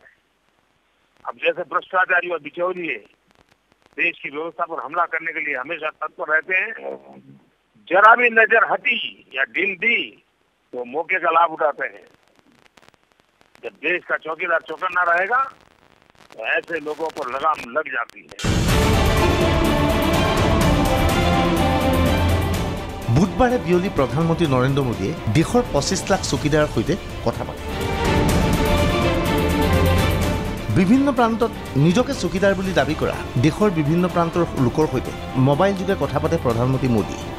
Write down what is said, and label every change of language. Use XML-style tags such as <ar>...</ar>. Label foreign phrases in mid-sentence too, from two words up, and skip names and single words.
<hi>अब जैसे भ्रष्टाचारी और बिचौलिए देश की व्यवस्था पर हमला करने के लिए हमेशा तत्पर रहते हैं, जरा भी नजर हटी या ढील दी तो मौके का लाभ उठाते हैं। जब देश का चौकीदार चौकन्ना रहेगा तो ऐसे लोगों पर लगाम लग जाती है।</hi> <as>বুধবাৰে বিয়লি প্ৰধানমন্ত্ৰী নৰেন্দ্ৰ মোদীয়ে দেশৰ 25 লাখ চকীদাৰৰ সৈতে কথা পাতে। বিভিন্ন প্ৰান্তত নিজকে চকীদাৰ বুলি দাবী কৰা দেশৰ বিভিন্ন প্ৰান্তৰ লোকৰ সৈতে মোবাইল যোগে কথা পাতে প্ৰধানমন্ত্ৰী মোদী।</as>